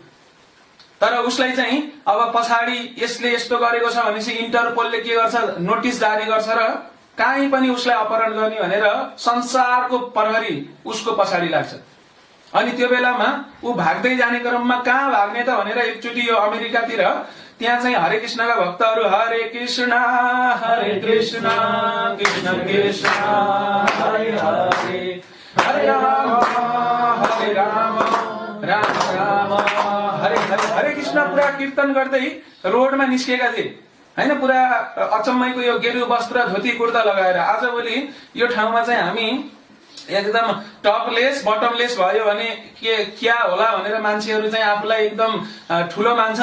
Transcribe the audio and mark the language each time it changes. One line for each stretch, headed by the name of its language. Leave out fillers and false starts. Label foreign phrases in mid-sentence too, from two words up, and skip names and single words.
Nepali: तर उसलाई चाहिँ अब पछाडि यसले यस्तो गरेको छ भनेपछि इन्टरपोलले के गर्छ, नोटिस जारी गर्छ र कहीँ पनि उसलाई अपहरण गर्ने भनेर संसारको प्रहरी उसको पछाडि लाग्छ। अनि त्यो बेलामा ऊ भाग्दै जाने क्रममा कहाँ भाग्ने त भनेर एकचोटि यो अमेरिकातिर त्यहाँ चाहिँ हरे कृष्णका भक्तहरू हरे कृष्ण कृष्ण कृष्ण हरे हरे हरे राम राम राम हरे हरे हरे कृष्ण पुरा कीर्तन गर्दै रोडमा निस्केका थिए हैन। पुरा अचम्मैको यो गेरु वस्त्र धोती कुर्ता लगाएर। आजभोलि यो ठाउँमा चाहिँ हामी एकदम
English: topless bottomless
Nepali: भयो भने के क्या होला भनेर मान्छेहरू चाहिँ आफूलाई एकदम ठुलो मान्छन्।